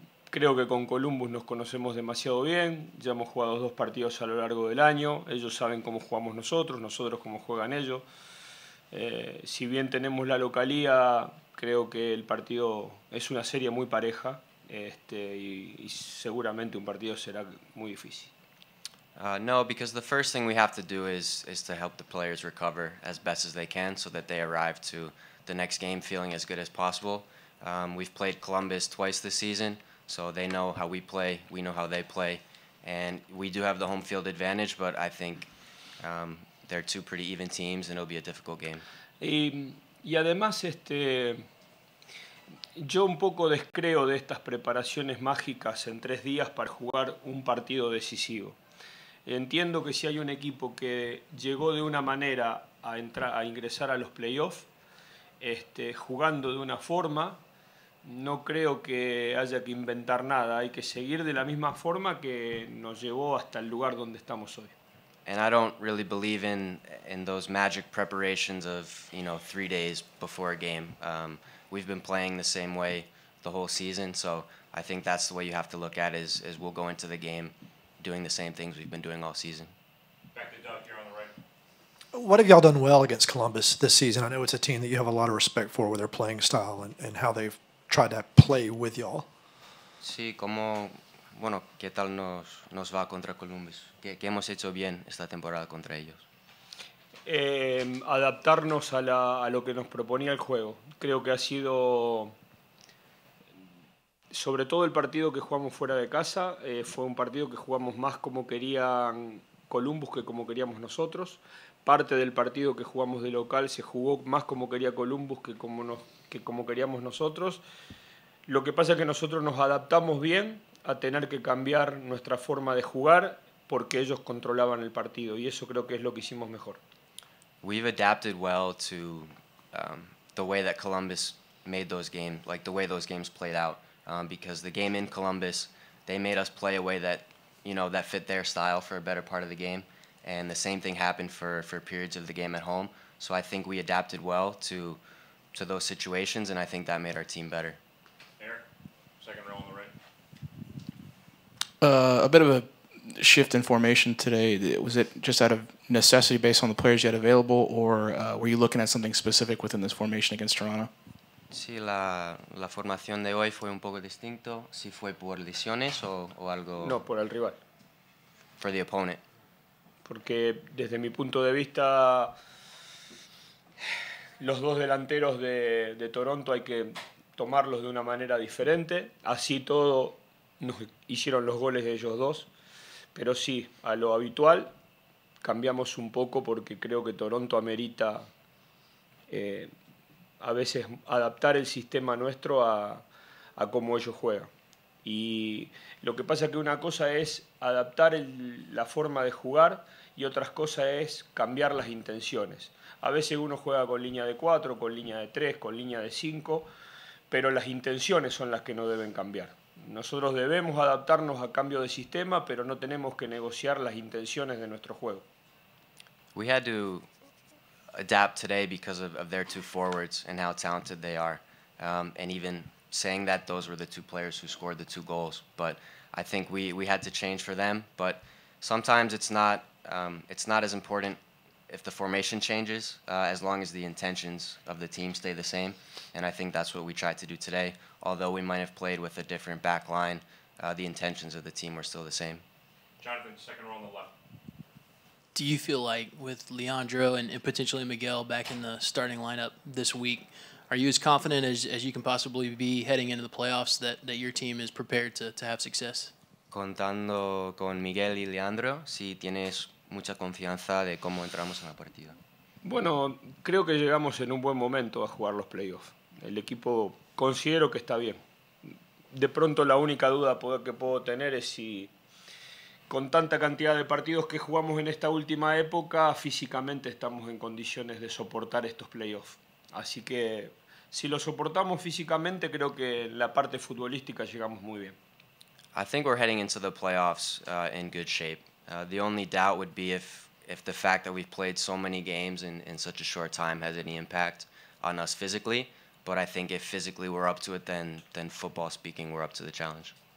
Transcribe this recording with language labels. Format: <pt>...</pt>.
<es>Creo que con Columbus nos conocemos demasiado bien, ya hemos jugado 2 partidos a lo largo del año, ellos saben cómo jugamos nosotros cómo juegan ellos. Si bien tenemos la localía, creo que el partido es una serie muy pareja. Y seguramente un partido será muy difícil.</es> <en>No, because the first thing we have to do is to help the players recover as best as they can so that they arrive to the next game feeling as good as possible. We've played Columbus twice this season, so they know how we play, we know how they play, and we do have the home field advantage, but I think they're 2 pretty even teams and it'll be a difficult game.</en> <es>Y además yo un poco descreo de estas preparaciones mágicas en 3 días para jugar un partido decisivo. Entiendo que si hay un equipo que llegó de una manera a ingresar a los playoffs, jugando de una forma, no creo que haya que inventar nada, hay que seguir de la misma forma que nos llevó hasta el lugar donde estamos hoy.</es> <en>And I don't really believe in those magic preparations of 3 days before a game. We've been playing the same way the whole season, so I think that's the way you have to look at it. Is we'll go into the game doing the same things we've been doing all season. Back to Doug here on the right. What have y'all done well against Columbus this season? I know it's a team that you have a lot of respect for with their playing style and how they've tried to play with y'all.</en> <es>Sí, ¿qué tal nos va contra Columbus? ¿Qué hemos hecho bien esta temporada contra ellos? Adaptarnos a lo que nos proponía el juego. Creo que ha sido, sobre todo el partido que jugamos fuera de casa, fue un partido que jugamos más como querían Columbus que como queríamos nosotros. Parte del partido que jugamos de local se jugó más como quería Columbus que como queríamos nosotros. Lo que pasa es que nosotros nos adaptamos bien a tener que cambiar nuestra forma de jugar porque ellos controlaban el partido y eso creo que es lo que hicimos mejor.</es> <en>We've adapted well to the way that Columbus made those games, like the way those games played out, because the game in Columbus, they made us play a way that, that fit their style for a better part of the game, and the same thing happened for periods of the game at home. So I think we adapted well to those situations, and I think that made our team better. Eric, second row on the right. A bit of a shift in formation today. Was it just out of necessity based on the players you had available, or were you looking at something specific within this formation against Toronto?</en> <es>Sí, la formación de hoy fue un poco distinto. ¿Si fue por lesiones o algo? No, por el rival.</es> <en>For the opponent.</en> <es>Porque desde mi punto de vista, los dos delanteros de Toronto hay que tomarlos de una manera diferente. Así todo nos hicieron los goles de ellos dos. Pero sí, a lo habitual cambiamos un poco porque creo que Toronto amerita a veces adaptar el sistema nuestro a cómo ellos juegan. Y lo que pasa es que una cosa es adaptar la forma de jugar y otras cosas es cambiar las intenciones. A veces uno juega con línea de 4, con línea de 3, con línea de 5, pero las intenciones son las que no deben cambiar. Nosotros debemos adaptarnos a cambio de sistema, pero no tenemos que negociar las intenciones de nuestro juego.</es> <en>We had to adapt today because of their two forwards and how talented they are, and even saying that those were the two players who scored the 2 goals. But I think we had to change for them. But sometimes it's not as important if the formation changes, as long as the intentions of the team stay the same. And I think that's what we tried to do today. Although we might have played with a different back line, the intentions of the team were still the same. Jonathan, second row on the left. Do you feel like with Leandro and potentially Miguel back in the starting lineup this week, are you as confident as you can possibly be heading into the playoffs that your team is prepared to have success?</en> <es>Contando con Miguel y Leandro, si tienes mucha confianza de cómo entramos en la partida. Bueno, creo que llegamos en un buen momento a jugar los playoffs. El equipo considero que está bien. De pronto la única duda que puedo tener es si con tanta cantidad de partidos que jugamos en esta última época, físicamente estamos en condiciones de soportar estos playoffs. Así que si lo soportamos físicamente, creo que en la parte futbolística llegamos muy bien.</es> <en>I think we're heading into the playoffs in good shape. The only doubt would be if the fact that we've played so many games in such a short time has any impact on us physically. But I think if physically we're up to it, then football speaking, we're up to the challenge.</en>